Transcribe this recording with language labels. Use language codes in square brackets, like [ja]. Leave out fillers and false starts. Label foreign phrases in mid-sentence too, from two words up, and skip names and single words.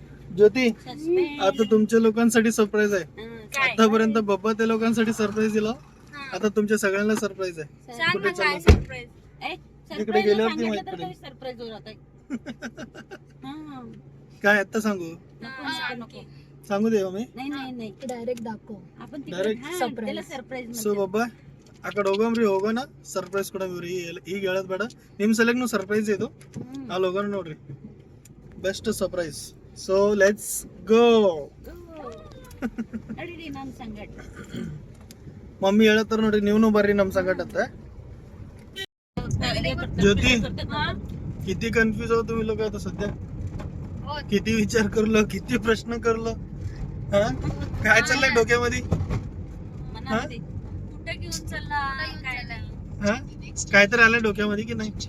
[mr] ज्योती आता तुमच्या लोकांसाठी सरप्राईज आहे. आतापर्यंत बब्बा त्या लोकांसाठी सरप्राईज दिला, आता तुमच्या सगळ्यांना सरप्राईज आहे. कुठे चाललं? इकडे गेल्यावर ती माहित पडेल. काय आता सांगू सांगू दे मी डायरेक्ट दाखव आपण [en] Surprise. So [kn] बब्बा అక్కడ ಹೋಗಮ್ರಿ ಹೋಗೋಣ ಸರ್ಪ್ರೈಸ್ ಕೊಡಮ್ರಿ ಈಗ ಹೇಳೋದು ಬೇಡ ನಿಮ್ಮ ಸಲಗ್ನು ಸರ್ಪ್ರೈಸ್ ಇದು ಅಲ್ಲಿ ಹೋಗೋಣ ನೋಡ್ರಿ [en] best surprise. so let's go. [kn] ಮಮ್ಮಿ ಹೇಳತ್ತಾರ ನೋಡ್ರಿ ನೀವನು ಬರ್ರಿ ನಮ್ [mr] संगट आता. ज्योती किती कन्फ्युज आहो तुम्ही लोक आता सध्या. किती विचार करलो किती प्रश्न करलो. हा काय चाललंय डोक्यामध्ये. काय तर आलं डोक्यामध्ये की नाही.